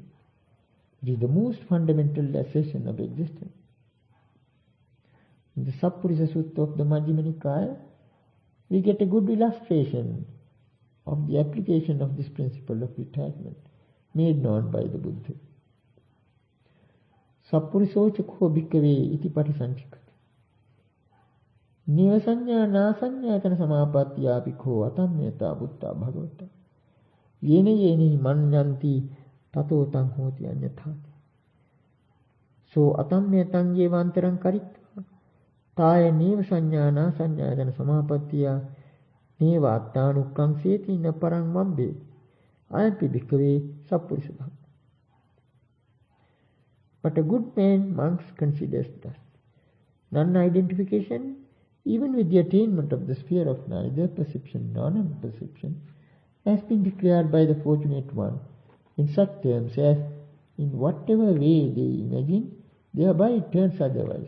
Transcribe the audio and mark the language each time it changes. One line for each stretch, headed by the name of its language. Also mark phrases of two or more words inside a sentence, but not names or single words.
English: It is the most fundamental assertion of existence. In the Sappurisa Sutta of the Majjhima Nikaya, we get a good illustration of the application of this principle of detachment made known by the Buddha.
Pali: Sappurisocha ko bhikkave iti patisanchikati. Nivasanya nasanyatana samapattiya bhikkho atammeta buddha bhagavata. Yene yene manyanti tato tang hoti anyathati. So atammetam yevantaram karitva. Taya nivasanya nasanyatana samapattiya neva attanukkam seti na parang vambe. Ayampi bhikkave sappurisa bhava.
English: But a good man, monks, considers thus. Non-identification, even with the attainment of the sphere of neither perception nor non-perception, has been declared by the fortunate one in such terms as, in whatever way they imagine, thereby it turns otherwise.